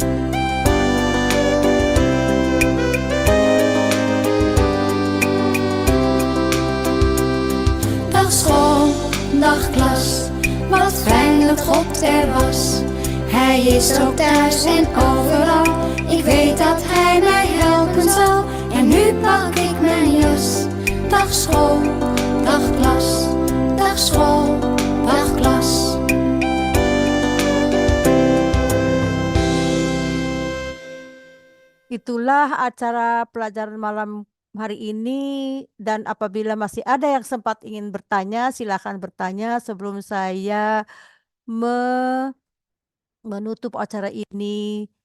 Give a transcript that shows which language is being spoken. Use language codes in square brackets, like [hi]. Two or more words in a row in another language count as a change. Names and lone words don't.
[nl] Dag school, dag klas, wat fijn dat God er was. Hij is ook thuis en overal. Ik weet dat hij mij helpen zal. En nu pak ik mijn jas. Dag school, dag klas. Dag school, dag klas. [id] Itulah acara pelajaran malam hari ini, dan apabila masih ada yang sempat ingin bertanya, silakan bertanya sebelum saya menutup acara ini.